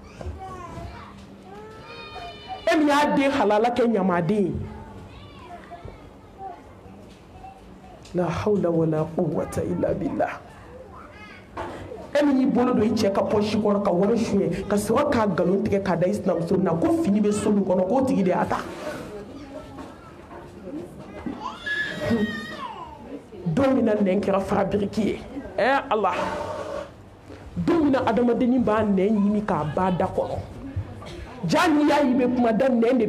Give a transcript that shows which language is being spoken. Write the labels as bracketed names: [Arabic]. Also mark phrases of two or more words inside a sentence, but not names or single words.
[Bambara] e min y'a den halala kɛ ɲamaden ye [Arabic] لا حول ولا قوة إلا بالله [Bambara] e min y'i bolo don i cɛ ka pɔsi kɔnɔ ka wari suɲɛ ka sɔrɔ k'a nkalon tigɛ k'a da i sinamuso na ko fini bɛ so min kɔnɔ k'o tigi de y'a ta don min na nɛn kɛra farabiriki ye ala don min na adamadennin b'a nɛn ɲimi k'a ba da kɔnɔ ja n'i y'a ye i bɛ kuma da nɛn de b'i